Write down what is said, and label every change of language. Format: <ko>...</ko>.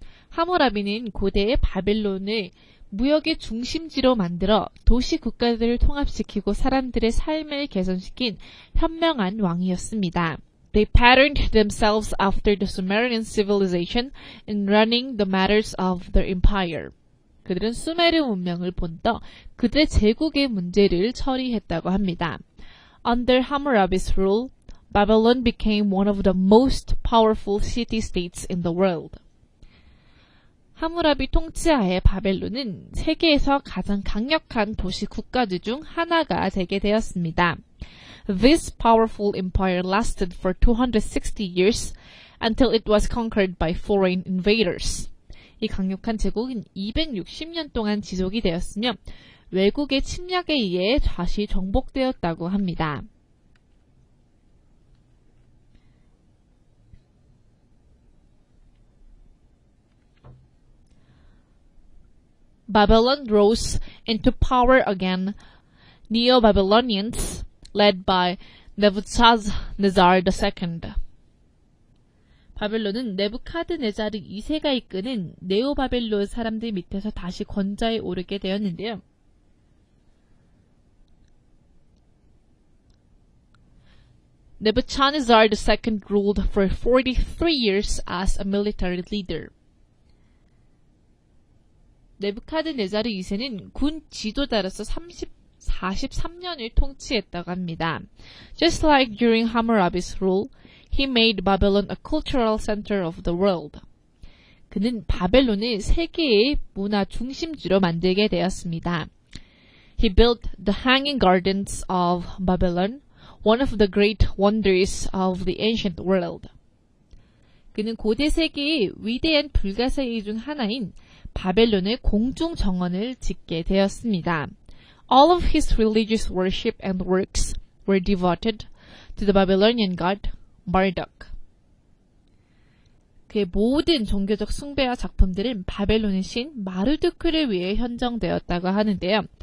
<ko>하무라비는 고대의 바벨론을 무역의 중심지로 만들어 도시 국가들을 통합시키고 사람들의 삶을 개선시킨 현명한 왕이었습니다.</ko> <en>They patterned themselves after the Sumerian civilization in running the matters of their empire.</en> <ko>그들은 수메르 문명을 본떠 그들의 제국의 문제를 처리했다고 합니다.</ko> <en>Under Hammurabi's rule, Babylon became one of the most powerful city-states in the world.</en> <ko>하무라비 통치하에 바벨론은 세계에서 가장 강력한 도시 국가들 중 하나가 되게 되었습니다.</ko> <en>This powerful empire lasted for 260 years until it was conquered by foreign invaders.</en> <ko>이 강력한 제국은 260년 동안 지속이 되었으며 외국의 침략에 의해 다시 정복되었다고 합니다.</ko> <en>Babylon rose into power again. Neo-Babylonians, led by Nebuchadnezzar II.</en> <ko>바벨론은 네부카드네자르 2세가 이끄는 네오바벨론 사람들 밑에서 다시 권좌에 오르게 되었는데요.</ko> <en>Nebuchadnezzar II ruled for 43 years as a military leader.</en> <ko>네부카드네자르 2세는 군 지도자로서 43년을 통치했다고 합니다.</ko> <en>Just like during Hammurabi's rule, he made Babylon a cultural center of the world.</en> <ko>그는 바벨론을 세계의 문화 중심지로 만들게 되었습니다.</ko> <en>He built the Hanging Gardens of Babylon, one of the great wonders of the ancient world.</en> <ko>그는 고대 세계의 위대한 불가사의 중 하나인 바벨론의 공중 정원을 짓게 되었습니다.</ko> <en>All of his religious worship and works were devoted to the Babylonian god Marduk.</en> <ko>그의 모든 종교적 숭배와 작품들은 바벨론의 신 마르두크를 위해 헌정되었다고 하는데요.</ko>